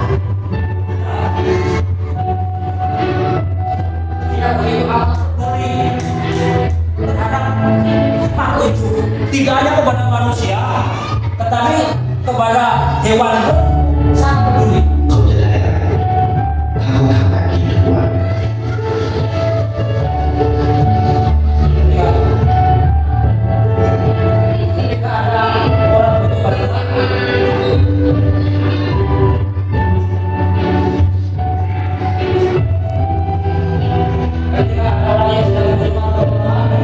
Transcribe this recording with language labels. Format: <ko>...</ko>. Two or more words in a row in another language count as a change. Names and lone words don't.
<id>Tidak begitu peduli terhadap makhluk itu, tidak hanya kepada manusia, tetapi kepada hewan pun sangat peduli.</id> <th>เขาจะได้อะไรถ้าเขาทำแบบนี้ทุกวัน</th> <id>Ketika ada orang butuh bantuan, ketika ada orang yang sedang membutuhkan pertolongan,</id>